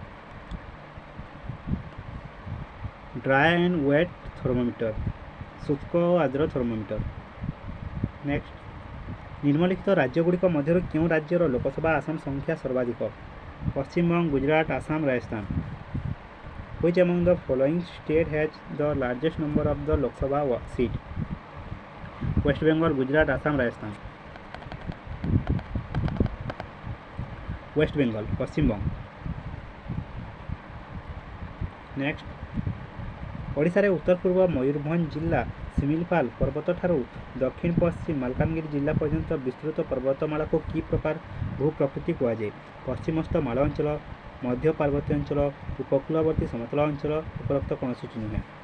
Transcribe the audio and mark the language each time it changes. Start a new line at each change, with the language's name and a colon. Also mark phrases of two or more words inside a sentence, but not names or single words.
English: dry and wet thermometer,
Odia: ଶୁଷ୍କ ଓ ଆର୍ଦ୍ର ଥର୍ମୋମିଟର। ନେକ୍ସଟ, ନିମ୍ନଲିଖିତ ରାଜ୍ୟଗୁଡ଼ିକ ମଧ୍ୟରୁ କେଉଁ ରାଜ୍ୟର ଲୋକସଭା ଆସନ ସଂଖ୍ୟା ସର୍ବାଧିକ?
English: ପଶ୍ଚିମବଙ୍ଗ, ଗୁଜରାଟ, ଆସାମ, ରାଜସ୍ଥାନ। Which among the following state has the largest number of the Lok Sabha seat? West Bengal, Gujarat, Assam, Rajasthan। West Bengal,
Odia: ପଶ୍ଚିମବଙ୍ଗ। ନେକ୍ସଟ, ଓଡ଼ିଶାରେ ଉତ୍ତର ପୂର୍ବ ମୟୂରଭଞ୍ଜ ଜିଲ୍ଲା ଶିମିଳିପାଳ ପର୍ବତଠାରୁ ଦକ୍ଷିଣ ପଶ୍ଚିମ ମାଲକାନଗିରି ଜିଲ୍ଲା ପର୍ଯ୍ୟନ୍ତ ବିସ୍ତୃତ ପର୍ବତମାଳାକୁ କି ପ୍ରକାର ଭୂପ୍ରକୃତି କୁହାଯାଏ? ପଶ୍ଚିମସ୍ଥ ମାଳ ଅଞ୍ଚଳ, ମଧ୍ୟ ପାର୍ବତ୍ୟ ଅଞ୍ଚଳ, ଉପକୂଳବର୍ତ୍ତୀ ସମତଳ ଅଞ୍ଚଳ, ଉପରୋକ୍ତ କୌଣସିଟି ନୁହେଁ।